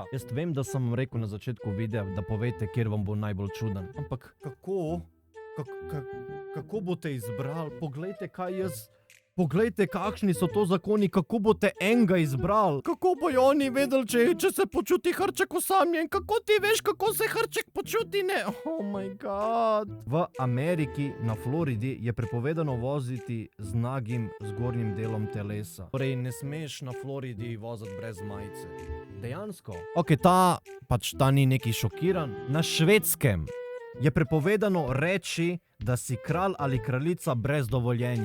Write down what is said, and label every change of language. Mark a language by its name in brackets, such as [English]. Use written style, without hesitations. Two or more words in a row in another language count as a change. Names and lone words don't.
[Slovenian] Jaz vem, da sem rekel na začetku videa, da povejte, kjer vam bo najbolj čuden. Ampak kako? Kako boste izbrali? Poglejte, kakšni so to zakoni, kako boste enega izbrali? Kako bojo oni vedeli, če se počuti hrček osamljen? Kako ti veš, kako se hrček počuti, ne? [English] Oh my god. [Slovenian] V Ameriki, na Floridi, je prepovedano voziti z nagim zgornjim delom telesa. Torej, ne smeš na Floridi voziti brez majice. Dejansko? Ok, ta ni neki šokiran. Na Švedskem je prepovedano reči, da si kralj ali kraljica brez dovoljenja.